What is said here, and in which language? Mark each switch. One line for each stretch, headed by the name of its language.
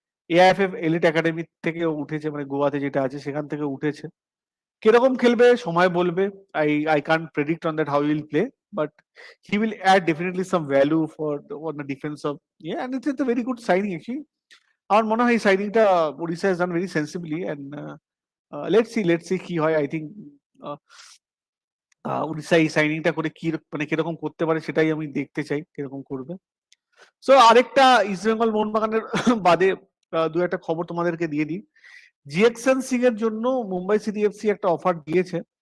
Bangla: AIFF elite academy থেকে উঠেছে, মানে গোয়াতে যেটা আছে সেখান থেকে উঠেছে। কিরকম খেলবে সময় বলবে,
English: I can't predict on that how he will play, but he will add definitely some value for on the defense of, yeah, and it's a very good signing actually.
Bangla: আমার মনে হয় এই সাইনিংটা Odisha
English: has done very sensibly, and let's see
Bangla: কি হয়।
English: I think
Bangla: Orissa এই সাইনিংটা করে কি মানে কিরকম করতে পারে সেটাই আমি দেখতে চাই, কিরকম করবে। সো আরেকটা ইস্ট বেঙ্গল মোহনবাগানের বাদে দু একটা খবর তোমাদেরকে দিয়ে দিই। জিএক্সএন সিং এর জন্য মুম্বাই সিটি এফসি একটা অফার দিয়েছে,